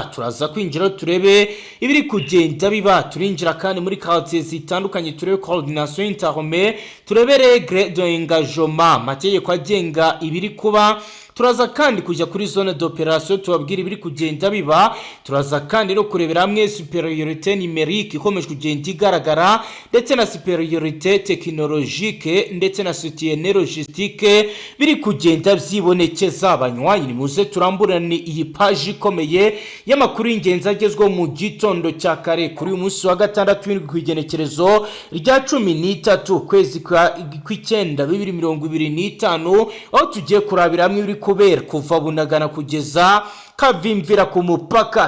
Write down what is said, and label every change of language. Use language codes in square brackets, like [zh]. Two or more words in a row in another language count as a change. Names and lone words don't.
[rn] Turaza kwinjira turebe ibiri kugenda biba, turinjira kandi muri quartiers zitandukanye turebe [fr] coordination interarmée, [rn] turebe [fr] règle d'engagement, [rn] amategeko agenga ibiri kuba. Turaza kandi kujya kuri [fr] zone d'opération [rn] tubabwira ibiri kugenda biba. Turaza kandi no kurebera hamwe [fr] supériorité numérique [rn] ikomeje kugenda igaragara ndetse na [fr] supériorité technologique [rn] ndetse na [fr] soutien logistique [rn] biri kugenda byibonekeza. Abanywanyi ni muze turamburane iyi page ikomeye y'amakuru y'ingenzi agezweho mu gitondo cya kare kuri uyu munsi wa gatandatu w'indwi kw'igenekerezo rya 13 kwezi kw'icyenda 2025 aho tugiye kurabira hamwe ibiri kubera kuva Bunagana kugeza Kavimvira ku mupaka.